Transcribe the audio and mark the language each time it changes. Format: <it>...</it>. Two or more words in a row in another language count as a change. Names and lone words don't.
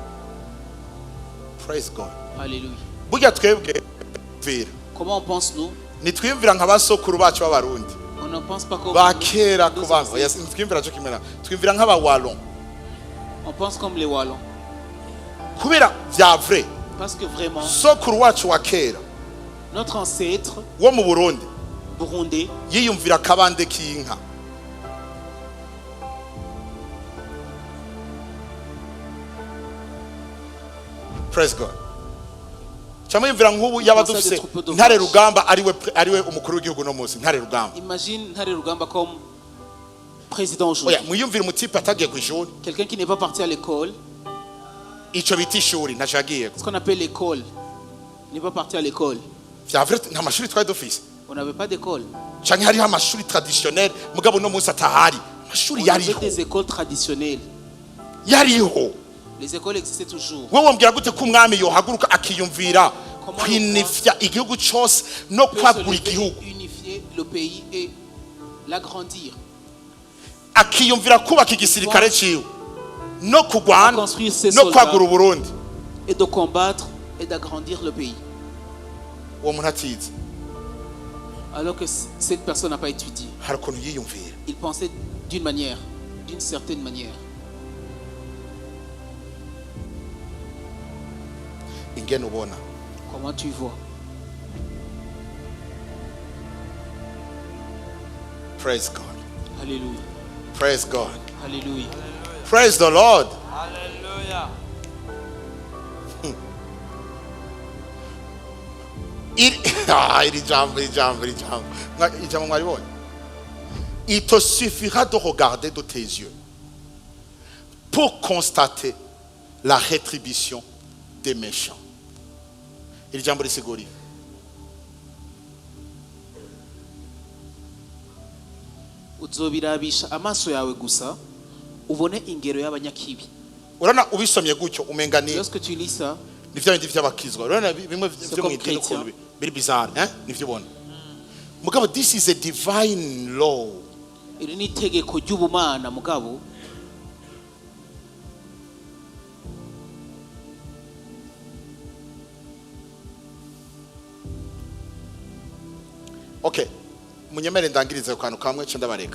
<en>praise God</en> <fr>Alléluia.</fr> <rn>burya twebwe biyumvira</rn> <fr>Comment on pense nous?</fr> <rn>nitwiyumvira nk'abasokuru bacu b'abarundi</rn> <fr>On ne pense pas comme</fr> <rn>bakera</rn> <fr>nos</fr> <rn>ku bantu</rn> <fr>ancêtres.</fr> <rn>nitwiyumvira cyo kimera twiyumvira nk'abawalon</rn> <fr>On pense comme les Wallons.</fr> <rn>kubera vya vrai</rn> <fr>Parce que vraiment,</fr> <rn>sokuru wacu wa kera</rn> <fr>notre ancêtre</fr> <rn>wo mu Burundi</rn> <fr>burundais</fr> <rn>yiyumvira akabande k'inka</rn> <en>praise God</en> <rn>cyangwa yumvira nk'ubu yaba dufise Ntare Rugamba ariwe umukuru w'igihugu no munsi Ntare Rugamba</rn> <fr>imagine Ntare Rugamba comme président aujourd'hui.</fr> <rn>oya mwiyumvira umutipe atagiye ku ishuri</rn> <fr>Quelqu'un qui n'est pas parti à l'école,</fr> <rn>ico bita ishuri ntacagiye</rn> <fr>ce qu'on appelle l'école, n'est pas parti à l'école.</fr> <rn>vya vrai nta mashuri twari dufise</rn> <fr>On n'avait pas d'école.</fr> <rn>canke hariho amashuri traditionnel mugabo no munsi atahari amashuri</rn> <fr>On avait</fr> <rn>yariho</rn> <fr>des écoles traditionnelles.</fr> <rn>yariho</rn> <fr>Les écoles existaient toujours.</fr> <rn>wewe wambwira gute ko umwami yohaguruka akiyumvira kwinifya igihugu cyose no</rn> <fr>Peut se</fr> <rn>kwagura</rn> <fr>lever,</fr> <rn>igihugu</rn> <fr>unifier le pays et l'agrandir.</fr> <rn>akiyumvira kubaka igisirikare ciwe no kugwana</rn> <fr>Construire ses</fr> <rn>no</rn> <fr>soldats</fr> <rn>kwagura Uburundi</rn> <fr>et de combattre et d'agrandir le pays.</fr> <rn>uwo muntu atize</rn> <fr>Alors que cette personne n'a pas étudié.</fr> <rn>hari ukuntu yiyumvira</rn> <fr>Il pensait d'une manière, d'une certaine manière.</fr> <rn>ingene ubona</rn> <fr>Comment tu vois?</fr> <en>praise God</en> <fr>Alléluia.</fr> <en>praise God</en> <fr>Alléluia.</fr> <en>praise the Lord</en> <fr>Hallelujah.</fr> <rn>iri jambo mwaribonye</rn> <fr>il te suffira de regarder de tes yeux pour constater la rétribution des méchants.</fr> <rn>Iri jambo risiguri Uzobirabisha amaso yawe gusa ubone ingero y'abanyakibi. urana ubisomye gutyo umenga ni</rn> <fr>Lorsque tu lis ça,</fr> <rn>nivyo bindi vy'abakizwa urana bimwe vyo</rn> <fr>comme</fr> <rn>mwidini</rn> <fr>chrétien.</fr> <rn>ukuntu biri bizarre nivyo ubona mugabo</rn> <en>this is a divine law</en> <rn>iri ni itegeko ry'ubumana mugabo okay munyemere ndangirize ku kantu kamwe cyo ndabareka</rn>